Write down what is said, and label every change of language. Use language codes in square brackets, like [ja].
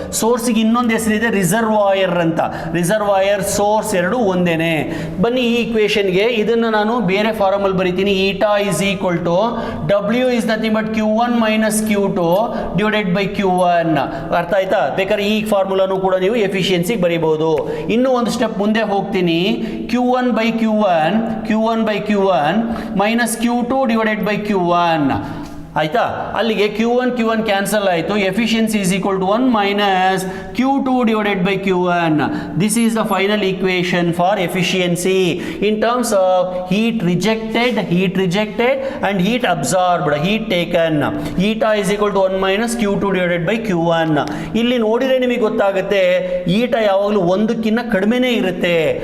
[kn] ಸೋರ್ಸ್ಗೆ ಇನ್ನೊಂದು ಹೆಸರಿದೆ ರಿಸರ್ವಾಯರ್ ಅಂತ. ರಿಸರ್ವಾಯರ್, ಸೋರ್ಸ್ ಎರಡು ಒಂದೇನೆ. ಬನ್ನಿ ಈ ಇಕ್ವೇಷನ್ಗೆ ಇದನ್ನು ನಾನು ಬೇರೆ ಫಾರ್ಮಲ್ಲಿ ಬರಿತೀನಿ. [en] Eta is equal to W is nothing but Q1 minus Q2 divided by Q1. [kn] ಅರ್ಥ ಆಯ್ತಾ? ಬೇಕಾದ್ರೆ ಈ ಫಾರ್ಮುಲಾನು ಕೂಡ ನೀವು ಎಫಿಷಿಯನ್ಸಿಗೆ ಬರಿಬಹುದು. ಇನ್ನೂ ಒಂದು ಸ್ಟೆಪ್ ಮುಂದೆ ಹೋಗ್ತೀನಿ. [en] Q1 by Q1 minus Q2 divided by Q1. [kn] ಆಯ್ತಾ? ಅಲ್ಲಿಗೆ Q1 ಕ್ಯಾನ್ಸಲ್ ಆಯಿತು. [en] Efficiency is equal to 1 minus Q2 divided by Q1. This is the final equation for efficiency in terms of heat rejected and heat absorbed, heat taken. Eta is equal to 1 minus Q2 divided by Q1. [kn] ಇಲ್ಲಿ ನೋಡಿದರೆ ನಿಮಗೆ ಗೊತ್ತಾಗುತ್ತೆ eta ಯಾವಾಗಲೂ 1ಕ್ಕಿಂತ ಕಡಿಮೆನೇ ಇರುತ್ತೆ.